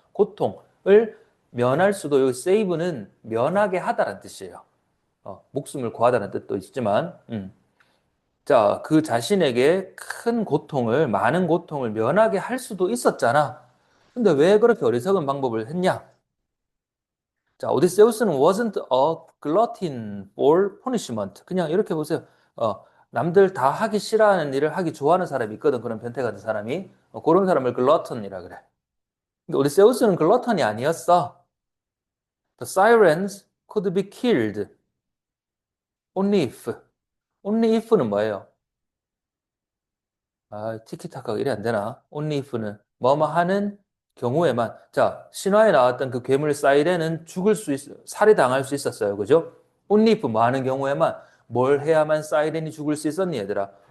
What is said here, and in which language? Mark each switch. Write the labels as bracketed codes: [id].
[ko] 고통을 면할 수도 여기 save는 면하게 하다라는 뜻이에요. 목숨을 구하다는 뜻도 있지만, 자, 그 자신에게 큰 고통을, 많은 고통을 면하게 할 수도 있었잖아. 근데 왜 그렇게 어리석은 방법을 했냐? [en] 자, 오디세우스는 wasn't a glutton for punishment. [ko] 그냥 이렇게 보세요. 남들 다 하기 싫어하는 일을 하기 좋아하는 사람이 있거든. 그런 변태 같은 사람이. 그런 사람을 글러턴이라 그래. 근데 오디세우스는 글러턴이 아니었어. [en] The sirens could be killed only if. [ko] only if는 뭐예요? 티키타카가 이래 안 되나? only if는 뭐뭐 하는 경우에만. 자, 신화에 나왔던 그 괴물 사이렌은 살해당할 수 있었어요. 그죠? only if 뭐 하는 경우에만 뭘 해야만 사이렌이 죽을 수 있었니, 얘들아?